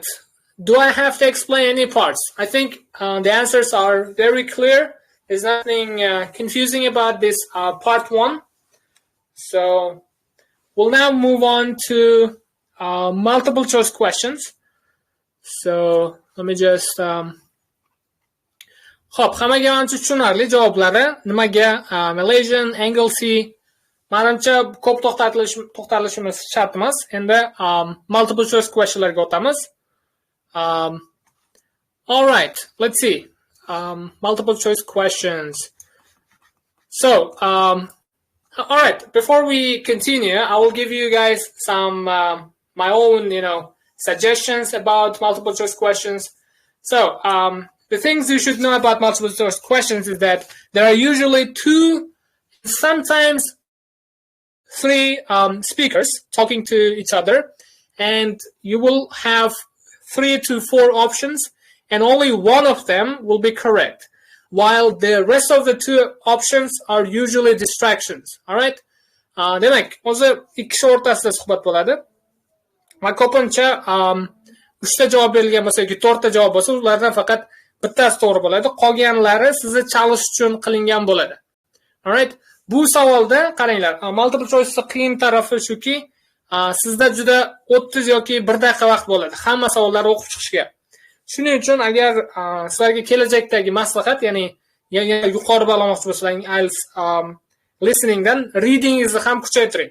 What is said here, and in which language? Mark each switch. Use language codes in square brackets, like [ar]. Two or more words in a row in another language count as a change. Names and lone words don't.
[en] Do I have to explain any parts? I think the answers are very clear. There's nothing confusing about this part 1. So we'll now move on to multiple choice questions. So let me just... [uz] Xo'p, hammaga menimcha tushunarli javoblari. Nimaga Malaysian, Anglesey, menimcha ko'p to'xtalishimiz shart emas. Endi [en] multiple choice questionlarga [uz] o'tamiz. [en] All right, let's see. Multiple choice questions. So, all right, before we continue, I will give you guys some my own, suggestions about multiple choice questions. So, the things you should know about multiple choice questions is that there are usually 2, sometimes 3 speakers talking to each other, and you will have 3 to 4 options, and only one of them will be correct. while the rest of the two options are usually distractions. All right? [uz] Demak, o'zi ikki kishi o'rtasida suhbat bo'ladi. Va ko'pincha 3 ta javob berilgan bo'lsa yoki 4 ta javob bo'lsa, ulardan faqat bittasi to'g'ri bo'ladi. Qolganlari sizni chalish uchun qilingan bo'ladi. [en] All right? [uz] Bu savolda qaranglar, [en] multiple choice'da [uz] qiyin tarafi shuki, sizda juda 30 yoki 1 daqiqa vaqt bo'ladi hamma savollarni o'qib chiqishga. Shuning uchun agar sizlarga kelajakdagi maslahat, ya'ni yuqori ball olmoqchi bo'lsangiz IELTS listeningdan readingingizni ham kuchaytiring.